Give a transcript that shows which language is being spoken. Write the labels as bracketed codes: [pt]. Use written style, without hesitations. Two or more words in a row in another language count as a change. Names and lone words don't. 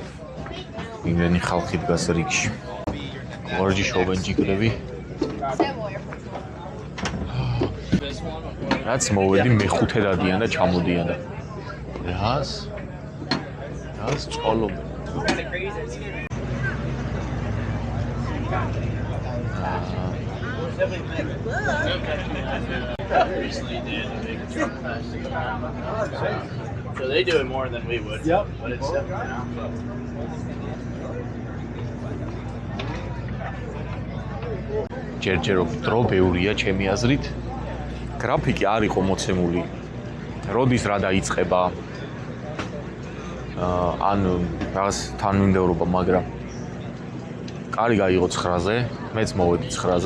[ka] იმენი ხალხი დგას რიგში. ვარჯიშობენ ჯიგრები. რაც მოვედი მეხუთე დადიან და ჩამოდიან და რას წოლობენ. [en] So they do it more than we would. Yep. But it's [ka] ჯერჯერობით დრო ბევრია ჩემი აზრით. გრაფიკი არ იყო მოცემული. როდის რა დაიწყება? ან რაღაც თანმიმდევრობა, მაგრამ კარი გაიღო 9-ზე, მეც მოვედი 9-ზე.